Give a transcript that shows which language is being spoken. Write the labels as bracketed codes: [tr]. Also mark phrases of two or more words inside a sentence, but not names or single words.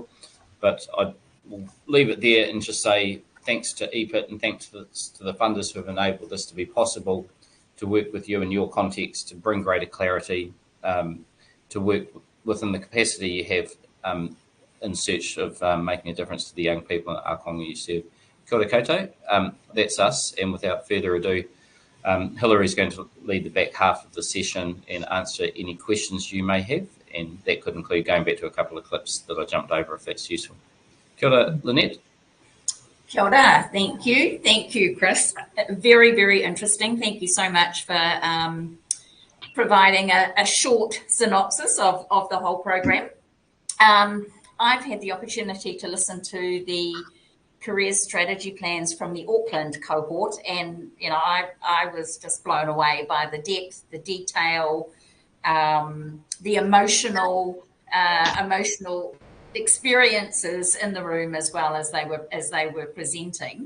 [en] But I will leave it there and just say thanks to EPIT and thanks to the funders who have enabled this to be possible, to work with you in your context, to bring greater clarity, to work within the capacity you have in search of making a difference to the young people in Ākonga you serve. [mi] Kia ora koutou, [en] that's us, and without further ado, Hilary is going to lead the back half of the session and answer any questions you may have, and that could include going back to a couple of clips that I jumped over if that's useful. [mi] Kia ora, Lynette. Kia ora, [en] thank you, Chris. Very, very interesting. Thank you so much for providing a short synopsis of the whole program. I've had the opportunity to listen to the career strategy plans from the Auckland cohort, and I was just blown away by the depth, the detail, the emotional experiences in the room as well as they were presenting.